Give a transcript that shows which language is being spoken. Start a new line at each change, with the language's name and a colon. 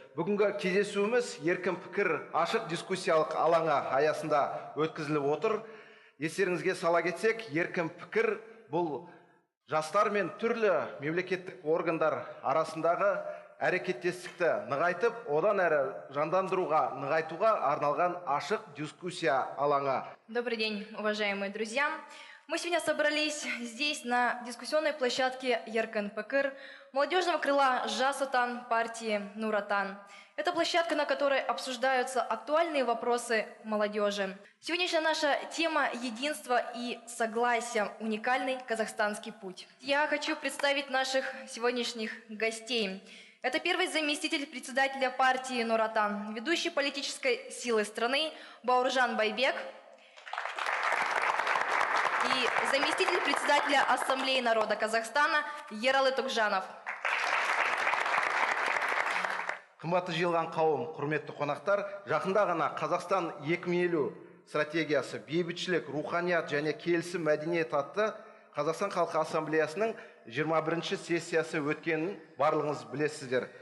Kazakh: Бүгінгі кездесуіміз еркін пікір ашық дискуссиялық алаңы аясында өткізіліп отыр. Естеріңізге сала кетсек, еркін пікір бұл жастар мен түрлі мемлекеттік органдар арасындағы әрекеттестікті нығайтып, одан әрі нығайтуға арналған ашық дискуссия алаңы.
Russian: Добрый день, уважаемые друзья. Мы сегодня собрались здесь на дискуссионной площадке Еркін пікір молодежного крыла Жас Отан партии Нур Отан. Это площадка, на которой обсуждаются актуальные вопросы молодежи. Сегодняшняя наша тема – единство и согласие. Уникальный казахстанский путь. Я хочу представить наших сегодняшних гостей. Это первый заместитель председателя партии Нур Отан, ведущий политической силы страны Бауыржан Байбек и заместитель председателя Ассамблеи народа Казахстана Ералы Токжанов.
Kazakh: Қымбатты жиылған қауым, құрметті қонақтар, жақында ғана Қазақстан 2050 стратегиясы бейбітшілік, руханият және келісім мәдениет атты Қазақстан халқы ассамблеясының 21-ші сессиясы өткенін барлығыңыз білесіздер.